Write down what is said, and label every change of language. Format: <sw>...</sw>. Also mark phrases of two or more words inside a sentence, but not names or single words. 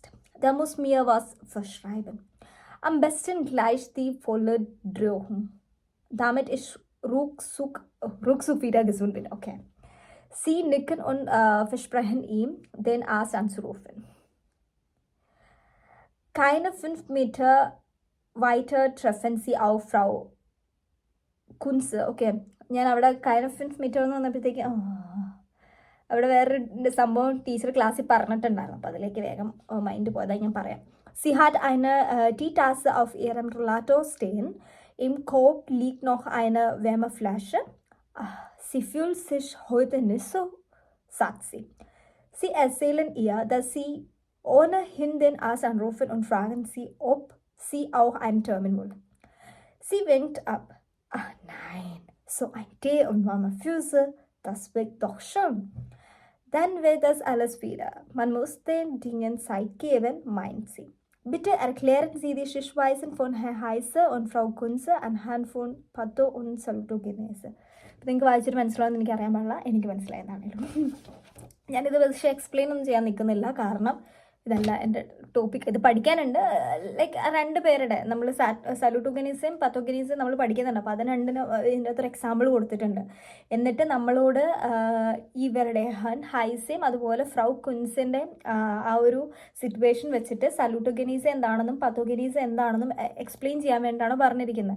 <de>Der muss mir was verschreiben. Am besten gleich die volle Dröhnung, damit ich ruckzuck wieder gesund bin. Okay. Sie nicken und versprechen ihm, den Arzt anzurufen. Keine 5 Meter weiter treffen sie auf Frau Kunze.</de> <ml>Okay. ഞാൻ അവിടെ</ml> <de>keine 5 Meter</de> <ml>എന്ന് വന്നപ്പോഴത്തേക്ക് അവിടെ വേറൊരു സംഭവം ടീച്ചർ ക്ലാസ്സിൽ പറഞ്ഞിട്ടുണ്ടായിരുന്നു, അപ്പോൾ അതിലേക്ക് വേഗം മൈൻഡ് പോയതായി ഞാൻ പറയാം.</ml> <de>Sie hat eine Teetasse auf ihrem Rollator stehen. Im Korb liegt noch eine Wärmeflasche. Sie fühlt sich heute nicht so, sagt sie. Sie erzählen ihr, dass sie ohnehin den Arzt anrufen und fragen sie, ob sie auch einen Termin will. Sie winkt ab. Ach nein, so ein Tee und warme Füße, das wirkt doch schon. Dann wird das alles wieder. Man muss den Dingen Zeit geben, meint sie. Bitte erklären Sie die Schichtweisen von Herr Heise und Frau Kunze anhand von Patho und Salutogenese.</de> <ml>നിങ്ങൾക്ക് വായിച്ചിട്ട് മനസ്സിലാവുമെന്ന് എനിക്കറിയാൻ പാടില്ല, എനിക്ക് മനസ്സിലായതാണല്ലോ. ഞാനിത് പക്ഷേ എക്സ്പ്ലെയിൻ ഒന്നും ചെയ്യാൻ നിൽക്കുന്നില്ല, കാരണം ഇതല്ല എൻ്റെ ടോപ്പിക്. ഇത് പഠിക്കാനുണ്ട്, ലൈക്ക് 2 പേരുടെ നമ്മൾ സല്യൂട്ടോഗനീസും പത്തോഗനീസും നമ്മൾ പഠിക്കുന്നുണ്ട്. അപ്പോൾ അതിന് 2 ഇതിൻ്റെ അകത്തൊരു എക്സാമ്പിൾ കൊടുത്തിട്ടുണ്ട്. എന്നിട്ട് നമ്മളോട് ഇവരുടെ ഹൈസയും അതുപോലെ ഫ്രൗ കുൻസിൻ്റെ ആ ഒരു സിറ്റുവേഷൻ വെച്ചിട്ട് സല്യൂട്ടോഗനീസ് എന്താണെന്നും പത്തോഗനീസ് എന്താണെന്നും എക്സ്പ്ലെയിൻ ചെയ്യാൻ വേണ്ടിയിട്ടാണ് പറഞ്ഞിരിക്കുന്നത്.</ml>